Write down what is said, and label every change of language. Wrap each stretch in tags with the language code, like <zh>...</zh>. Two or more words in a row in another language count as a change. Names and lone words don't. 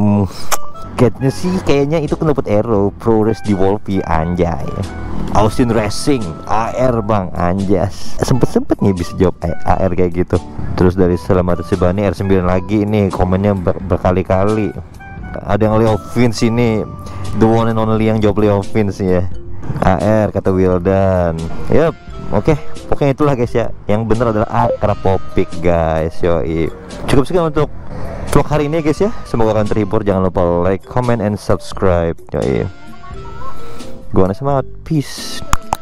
<id>Kayaknya sih kayaknya itu knalpot Aero Pro Race di Wolfie anjay. Austin Racing AR bang anjas. Sempet nih bisa jawab AR kayak gitu. Terus dari Selamat Sibani R9 lagi ini komennya berkali-kali. Ada yang Leo Vince ini,</id> <en>the one and only</en> <id>yang jawab</id> <en>Leo Vince ya.</en> <id>AR kata Wildan. Yap, oke. Pokoknya itulah guys ya. Yang bener adalah Acropopik guys. Yoi. Cukup sekian untuk vlog hari ini guys ya. Semoga kalian terhibur. Jangan lupa</id> <en>like, comment, and subscribe.</en> <id>Yoi. Gua Anas Semangat. Peace.</id>